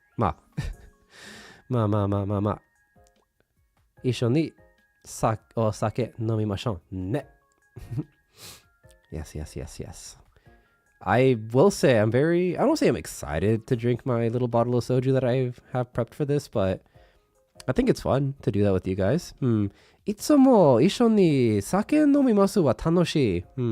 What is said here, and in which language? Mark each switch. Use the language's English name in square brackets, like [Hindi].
[Japanese] まあ。一緒にお酒飲みましょうね。 [English] Yes. I will say I don't say I'm excited to drink my little bottle of soju that I have prepped for this, but I think it's fun to do that with you guys. [Japanese] いつも一緒に酒飲みますは楽しい。